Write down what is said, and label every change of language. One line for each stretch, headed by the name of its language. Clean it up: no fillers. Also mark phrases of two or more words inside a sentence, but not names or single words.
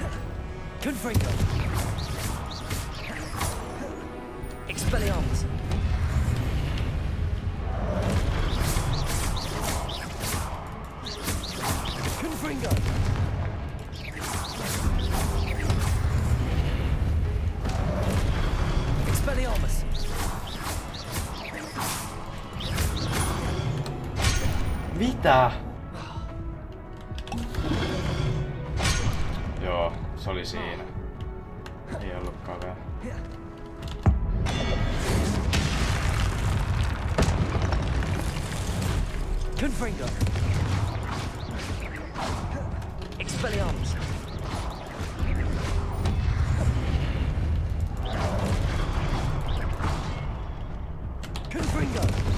Finnish: Confringo! Expelliarmus! Confringo! Expelliarmus! Mitä? Joo, se oli siinä. Ei ollutkaan vielä. Confringo! Expelliarmus! Confringo!